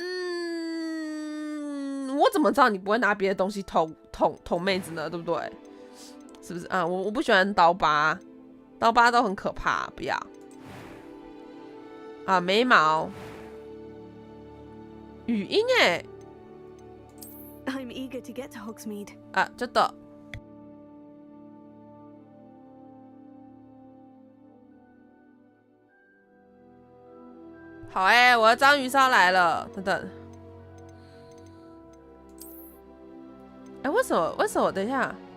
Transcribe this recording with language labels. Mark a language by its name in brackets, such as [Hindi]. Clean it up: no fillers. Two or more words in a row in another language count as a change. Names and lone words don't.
[Chinese] 我怎么知道你不会拿别的东西捅妹子呢？对不对？是不是啊？我不喜欢刀疤都很可怕，不要。啊，眉毛，语音 [English] I'm eager to get to Hogsmeade. [Japanese] 啊，ちょっと。 [Chinese] 好我的章鱼烧来了，等等。为什么？等一下。